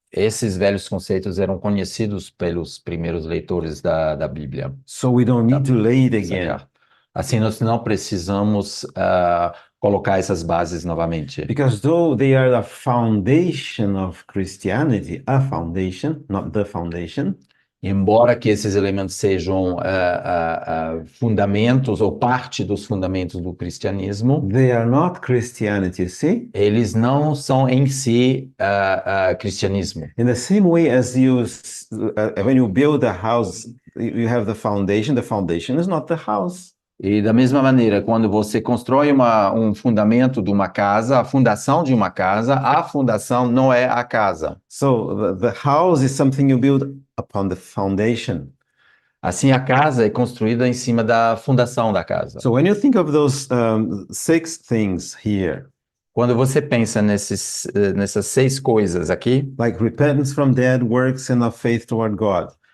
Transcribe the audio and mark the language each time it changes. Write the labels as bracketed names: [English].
[Portuguese] Esses velhos conceitos eram conhecidos pelos primeiros leitores da Bíblia. [English] So we don't need to lay it again, [Portuguese] Assim, nós não precisamos colocar essas bases novamente. [English] because though they are the foundation of Christianity, a foundation, not the foundation, [Portuguese] Embora que esses elementos sejam fundamentos ou parte dos fundamentos do cristianismo, [English] they are not Christianity, you see? [Portuguese] eles não são em si cristianismo. [English] In the same way as when you build a house, you have the foundation is not the house. [Portuguese] E da mesma maneira, quando você constrói um fundamento de uma casa, a fundação de uma casa, a fundação não é a casa. [English] So the house is something you build upon the foundation. [Portuguese] Assim, a casa é construída em cima da fundação da casa. [English] So when you think of those 6 things here, [Portuguese] Quando você pensa nessas 6 coisas aqui, [English] like repentance from dead works and of faith toward God,